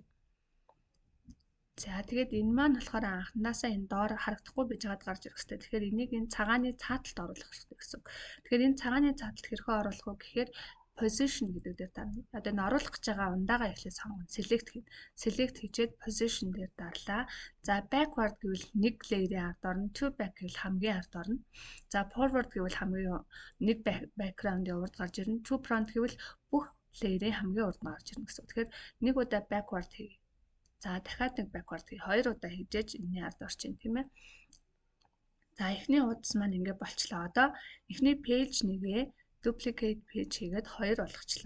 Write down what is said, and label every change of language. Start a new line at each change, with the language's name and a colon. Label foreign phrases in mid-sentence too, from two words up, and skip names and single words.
Mongolian: За тэгээд энэ маань болохоор анханасаа энэ доор харагдахгүй байж байгаад гарч ирэх хэрэгтэй. Тэгэхээр энийг энэ цагааны цааталд оруулах хэрэгтэй гэсэн үг. Тэгэхээр энэ цагааны цааталд хэрхэн оруулах вэ гэхээр position гэдэг дээр дарна. Одоо энэ оруулах гэж байгаа ундаага эхлээ сонгоно. Select хийн. Select хийчээд position дээр дарлаа. За backward гэвэл нэг layer-ийн ард орно,
English: to back
Mongolian: гэвэл хамгийн ард орно. За forward гэвэл хамгийн нэг background-ийн урд гарч ирнэ.
English: To front
Mongolian: гэвэл бүх layer-ийн хамгийн урд гарч ирнэ гэсэн үг. Тэгэхээр нэг удаа backward хий. За дахиад нэг backward хий. Хоёр удаа хийжээж энэний ард орчин тийм ээ. За эхний хуудас маань ингээд болчлоо. Одоо эхний page нэгээ
English: duplicate page
Mongolian: хийгээд 2 болгочлоо.